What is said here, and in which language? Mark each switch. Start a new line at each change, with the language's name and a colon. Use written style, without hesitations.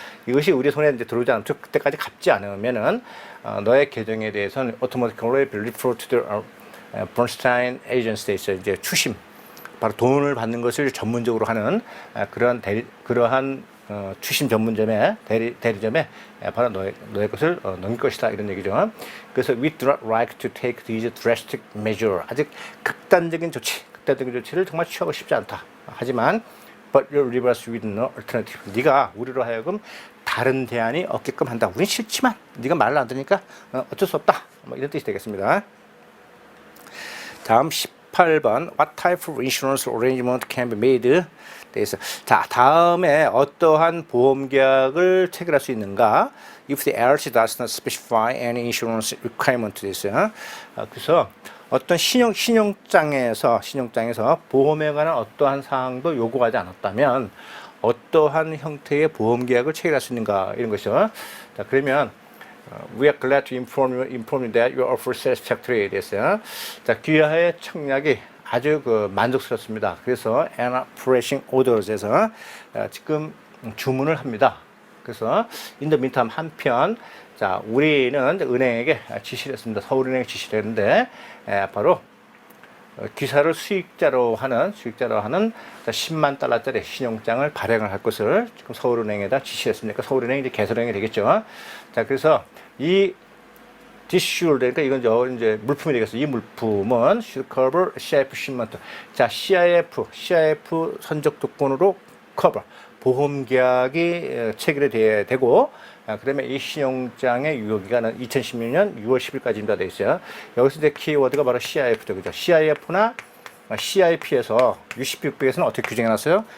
Korean: 이것이 우리 손에 이제 들어오지 않으면, 그때까지 갚지 않으면은 너의 계정에 대해서는
English: automatically be referred to the Bernstein Agency,
Korean: 이제 추심, 바로 돈을 받는 것을 전문적으로 하는 그러한 추심 전문점에 대리점에 바로 너의 것을 넘길 것이다 이런 얘기죠. 그래서
English: we do not like to take these drastic measure.
Korean: 아직 극단적인 조치를 정말 취하고 싶지 않다. 하지만
English: but you leave us with no alternative.
Korean: 네가 우리로 하여금 다른 대안이 없게끔 한다. 우린 싫지만 네가 말을 안 들으니까 어쩔 수 없다. 뭐 이런 뜻이 되겠습니다. 다음 18번
English: What type of insurance arrangement can be made?
Korean: 그래서 자 다음에 어떠한 보험 계약을 체결할 수 있는가?
English: If the LC does not specify any insurance requirement
Korean: 됐어요. 그래서 어떤 신용장에서 보험에 관한 어떠한 사항도 요구하지 않았다면 어떠한 형태의 보험 계약을 체결할 수 있는가 이런 것이죠. 자 그러면
English: We are glad to inform you that your offer satisfactory
Korean: 됐어요. 자 귀하의 청약이 아주 만족스럽습니다. 그래서
English: an operating orders
Korean: 에서 지금 주문을 합니다. 그래서
English: in the meantime
Korean: 한편 자 우리는 은행에게 지시를 했습니다. 서울은행에 지시를 했는데 바로 기사를 수익자로 하는 10만 달러짜리 신용장을 발행을 할 것을 지금 서울은행에다 지시했습니까? 서울은행이 이제 개설은행이 되겠죠. 자 그래서 이 디슈얼 그러니까 이건 이제 물품이 되겠어요. 이 물품은
English: should cover CIF shipment.
Korean: 자 CIF 선적 조건으로 cover 보험 계약이 체결이 되고 그러면 이 신용장의 유효기간은 2016년 6월 10일까지입니다. 되어 있어요. 여기서 이제 키워드가 바로 CIF죠. 그죠? CIF나 CIP에서 UC600에서는 어떻게 규정해놨어요?